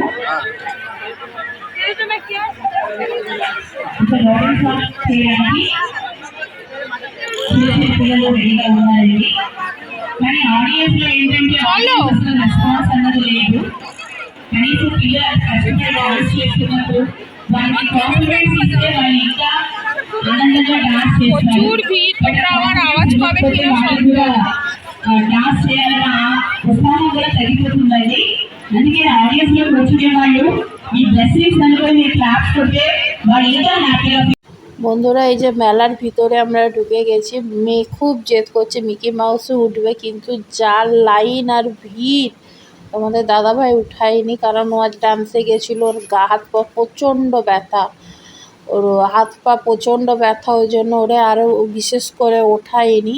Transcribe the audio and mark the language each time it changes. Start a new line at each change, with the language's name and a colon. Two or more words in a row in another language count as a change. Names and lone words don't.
Bangla: చలో প্রচুর ভিড়, তোমরা আমার আওয়াজ পাবে কিনা সন্দেহ।
Telugu: డాన్స్ చేయాలన్న ఉత్సాహం కూడా తగ్గిపోతుందండి. అందుకే ఆడియన్స్ లో కూర్చునే వాళ్ళు ఈ బ్లెస్సింగ్స్ అనుకుని మీరు క్లాప్స్ కొడితే వాళ్ళు ఇంకా హ్యాపీగా।
Bangla: বন্ধুরা এই যে মেলার ভিতরে আমরা ঢুকে গেছি, মেয়ে খুব জেদ করছে মিকি মাউসও উঠবে, কিন্তু যা লাইন আর ভিড়, তোমাদের দাদাভাই উঠায়নি কারণ ও আজ ডান্সে গেছিলো, ওর গা হাত পা প্রচণ্ড ব্যথা, ওর হাত পা প্রচণ্ড ব্যথা, ওই জন্য ওরে আরও বিশেষ করে ওঠায়নি।